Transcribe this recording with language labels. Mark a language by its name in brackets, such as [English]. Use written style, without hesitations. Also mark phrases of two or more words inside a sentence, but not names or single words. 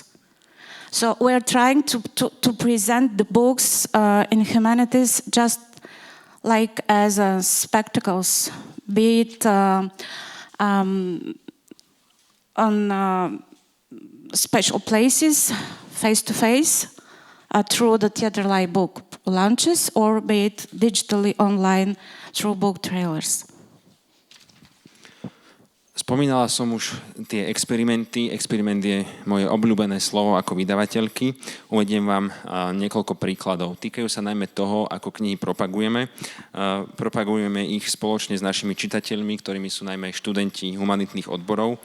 [English] So we're trying to present the books in humanities just like as spectacles, be it on special places, face-to-face, through the theater-like book launches, or be it digitally online through book trailers. [Slovak] Spomínala som už tie experimenty. Experiment je moje obľúbené slovo ako vydavateľky. Uvediem vám niekoľko príkladov. Týkajú sa najmä toho, ako knihy propagujeme. Propagujeme ich spoločne s našimi čitateľmi, ktorými sú najmä študenti humanitných odborov.